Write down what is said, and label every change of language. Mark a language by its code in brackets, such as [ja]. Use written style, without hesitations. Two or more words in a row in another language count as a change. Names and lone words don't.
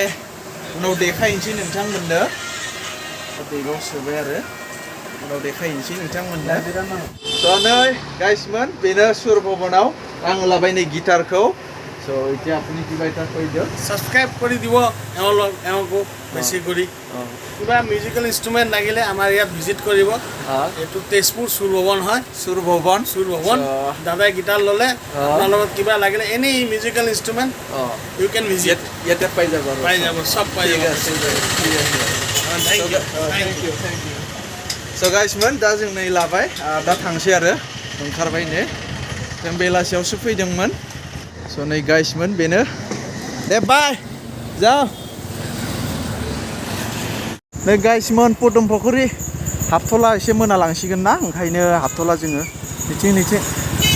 [brx] उनाव देखायनोसै नोंथांमोननो बेगाव सोबाय आरो उनाव देखायनोसै नोंथांमोननो स' नै गाइसमोन बेनो सुर भबनाव आं लाबाय नै गिटारखौ स' [as] এতিয়া আপুনি কিবা এটা কৈ দিয়ক সাবস্ক্রাইব কৰি দিব এওঁকো বেছি কৰি কিবা [en] musical instrument [as] লাগিলে আমাৰ ইয়াত ভিজিট কৰিব এইটো তেজপুৰ সুৰ ভৱন হয় সুৰ ভৱন দাদা গিটাৰ ল'লে আপোনাৰ লগত কিবা লাগিলে [en] any musical instrument you can visit [as] ইয়াতে পাই যাব সব পাই যাব [en] thank you [brx] स' गाइसमोन दा जों नै लाबाय दा थांसै आरो ओंखारबाय नै जों बेलासियावसो फैदोंमोन स' नै गाइसमोन बेनो दे बाय जाओ नै गाइसमोन पुदुम फख्रि हाबथ'ला एसे मोनालांसिगोन ना ओंखायनो हाबथ'ला जोङो निथिं